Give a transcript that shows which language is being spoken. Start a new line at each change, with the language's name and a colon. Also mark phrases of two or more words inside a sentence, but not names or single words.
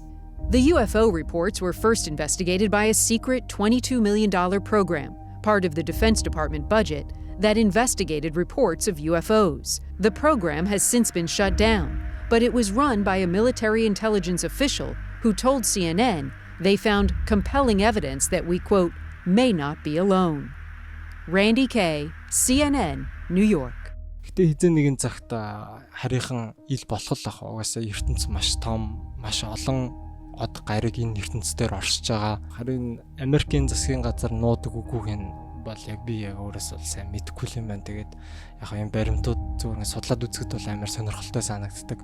English: The UFO reports were first investigated by a secret $22 million program, part of the Defense Department budget, that investigated reports of UFOs. The program has since been shut down, but it was run by a military intelligence official who told CNN they found compelling evidence that we, quote, may not be alone. Randy Kay, CNN, New York.
Mongolian: Гэтэ хэзээ нэгэн цагт харийнхан ил болох л ах угаасаа ертөнц маш том, маш олон од гариг энэ ертөнцээр оршиж байгаа. Харин Америкийн засгийн газар нуудаг үгүйг нь бол яг би яг өөрөөс бол сайн мэдэхгүй юм байна. Тэгээд яг энэ баримтууд зүгээр судлаад үзэхэд бол амар сонирхолтой санагддаг.